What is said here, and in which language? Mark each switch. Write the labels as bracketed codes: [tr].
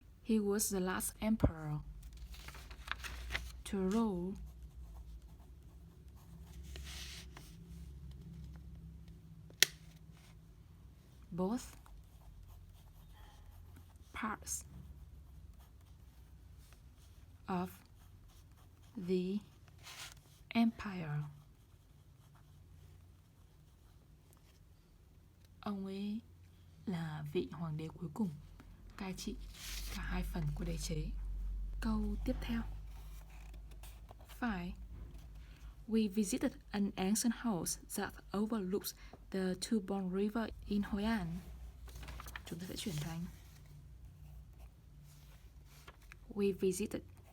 [en] He was the last emperor to rule both parts of the empire. [vi] Ông ấy là vị hoàng đế cuối cùng cai trị cả hai phần của đế chế. Câu tiếp theo. 5. [en] We visited an ancient house that overlooks the Tubon River in Hội An. [vi] Chúng ta sẽ chuyển thành We visited